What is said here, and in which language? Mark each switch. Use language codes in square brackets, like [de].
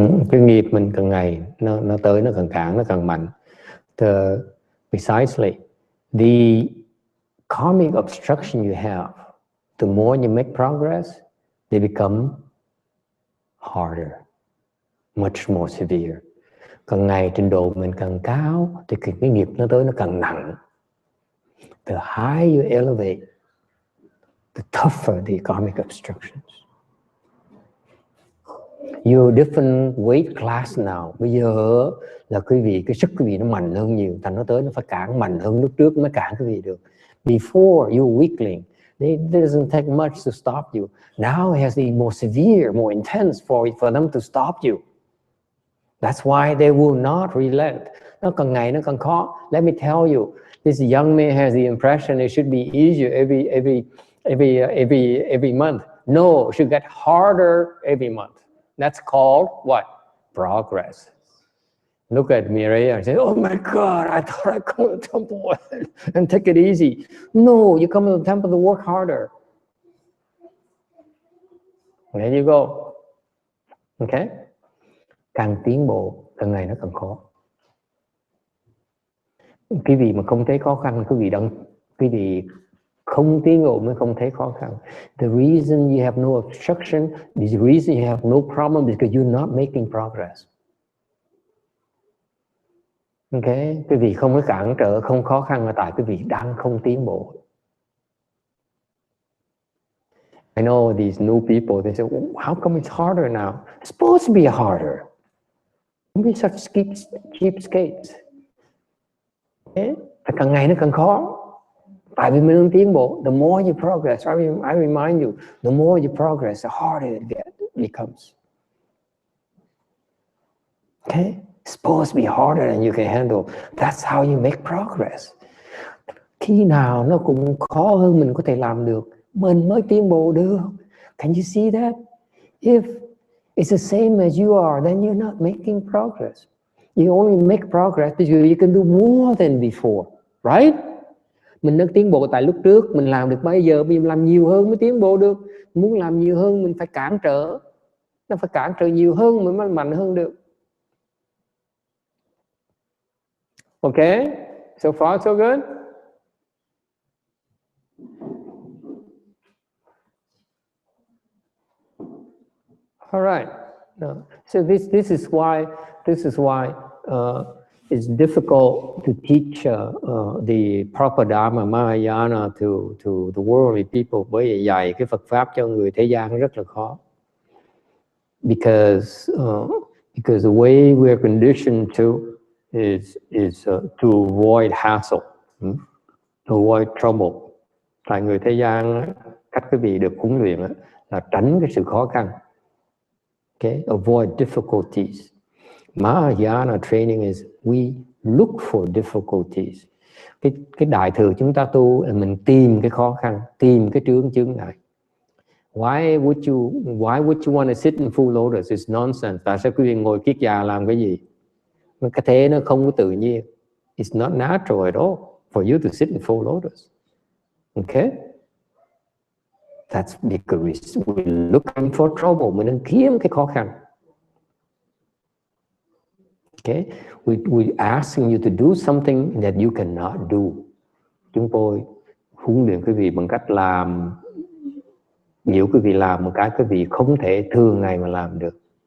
[vi] Cái nghiệp mình càng ngày nó tới, nó càng cản, nó càng mạnh. [en] Precisely, the karmic obstruction you have, the more you make progress, they become harder, much more severe. [vi] Càng ngày trình độ mình càng cao thì cái nghiệp nó tới nó càng nặng. [en] The higher you elevate, the tougher the karmic obstructions. You're different weight class now. [vi] Bây giờ là cái sức quý vị nó mạnh hơn nhiều, thành nó tới nó phải cản mạnh hơn lúc trước mới cản quý vị được. [en] Before you weakling, it doesn't take much to stop you. Now it has to be more severe, more intense for them to stop you. That's why they will not relent. [vi] Nó càng ngày nó càng khó. [en] Let me tell you, this young man has the impression it should be easier every month. No, it should get harder every month. That's called what? Progress. Look at Mireya and say, oh my God, I thought I'd come to the temple and take it easy. No, you come to the temple to work harder. There you go. Okay? [vi] Càng tiến bộ, càng ngày nó càng khó. Cái gì mà không thấy khó khăn, cái gì không tiến bộ mới không thấy khó khăn. [en] The reason you have no obstruction, the reason you have no problem is because you're not making progress. Okay? [vi] Cái gì không có cản trở, không khó khăn là tại cái vị đang không tiến bộ. [en] I know these new people, they say, well, how come it's harder now? It's supposed to be harder. Don't be such cheapskates. [vi] Okay? Càng ngày nó càng khó. Tại vì mình không tiến bộ. [en] The more you progress, I remind you, the more you progress, the harder it becomes. Okay, it's supposed to be harder than you can handle. That's how you make progress. [vi] Khi nào nó cũng khó hơn mình có thể làm được, mình mới tiến bộ được. [en] Can you see that? If it's the same as you are, then you're not making progress. You only make progress because you can do more than before, right? [vi] Mình đang tiến bộ tại lúc trước mình làm được bây giờ mình làm nhiều hơn mới tiến bộ được. Muốn làm nhiều hơn mình phải cản trở, nó phải cản trở nhiều hơn mới mạnh hơn được. [en] Okay, so far so good. All right. No. So this is why it's difficult to teach the proper Dharma Mahayana to the worldly people. [vi] Bởi vì dạy cái Phật pháp cho người thế gian rất là khó. [en] Because the way we're conditioned to is to avoid hassle, to avoid trouble. [vi] Tại người thế gian cách quý vị được huấn luyện là tránh cái sự khó khăn. [en] Okay, avoid difficulties. Mahayana training is we look for difficulties. [vi] Cái đại thừa chúng ta tu là mình tìm cái khó khăn, tìm cái chướng ngại. [en] Why would you want to sit in full lotus? It's nonsense. [vi] Tại sao quý vị ngồi kiết già làm cái gì? Cái thế nó không có tự nhiên. [en] It's not natural at all for you to sit in full lotus. Okay? That's because we're looking for trouble. [vi] Mình đang kiếm cái khó khăn. [en] Okay? We asking you to do something that you cannot do. [vi] Chúng tôi huấn luyện quý vị bằng cách làm, nhiều quý vị làm một cái quý vị không thể thường ngày mà làm được.